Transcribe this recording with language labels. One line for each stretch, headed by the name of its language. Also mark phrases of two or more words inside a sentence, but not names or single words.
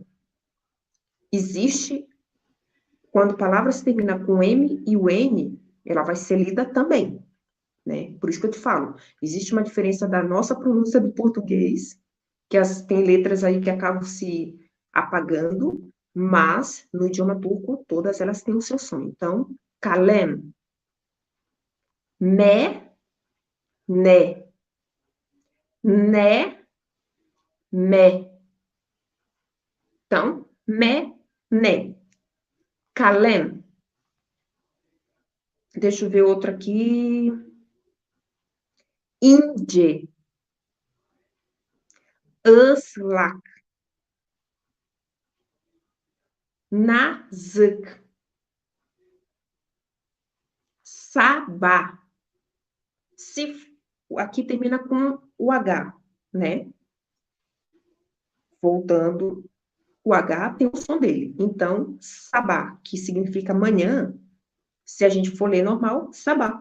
Portuguese: Existe, quando palavras terminam com M e o N, ela vai ser lida também, né? Por isso que eu te falo, existe uma diferença da nossa pronúncia do português, que tem letras aí que acabam se apagando, mas no idioma turco, todas elas têm o seu som. Então,
Turkish: kalem, me, ne, ne, me.
Portuguese: Então, me,
Turkish: ne. Kalem.
Portuguese: Deixa eu ver outro aqui.
Turkish: Ince, ıslak. Nazik. Sabá.
Portuguese: Se, aqui termina com o H, né? Voltando, o H tem o som dele. Então, sabá, que significa manhã, se a gente for ler normal, sabá.